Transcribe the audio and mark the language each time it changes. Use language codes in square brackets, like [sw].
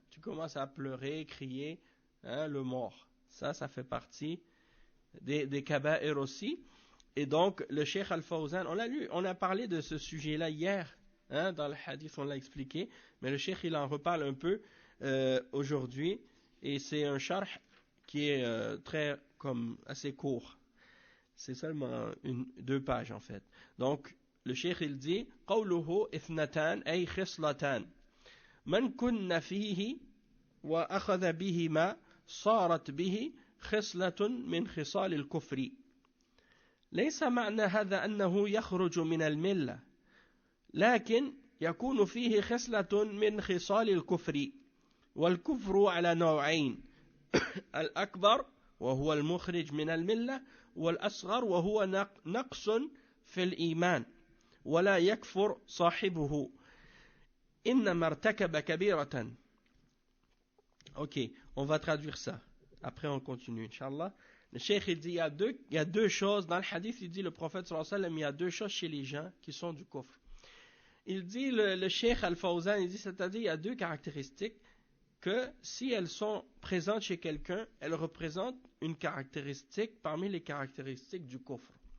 [fr] Tu commences à pleurer, crier, hein, le mort. Ça fait partie des kaba'ir aussi. Et donc le Cheikh Al-Fawzan, on a parlé de ce sujet-là hier hein, dans le hadith on l'a expliqué, mais le cheikh il en reparle un peu aujourd'hui, et c'est un sharh qui est très comme assez court. C'est seulement 2 pages en fait. Donc le cheikh il dit [ar] قوله اثنتان أي خصلتان من كن فيه وأخذ بهما صارت به خصلة من خصال الكفر ليس معنى هذا أنه يخرج من الملة لكن يكون فيه خصلة من خصال الكفر والكفر على نوعين الأكبر وهو المخرج من الملة والأصغر وهو نقص في الإيمان ولا يكفر صاحبه إنما ارتكب كبيرة. [fr] Ok, on va traduire ça. Après on continue, Inch'Allah. Le cheikh il dit il y a deux choses dans le hadith. Il dit le prophète sallallahu alayhi wa sallam, il y a 2 choses chez les gens qui sont du kufr. Il dit le cheikh Al-Fawzan, il dit c'est-à-dire il y a 2 caractéristiques que si elles sont présentes chez quelqu'un, elles représentent une caractéristique parmi les caractéristiques du kufr.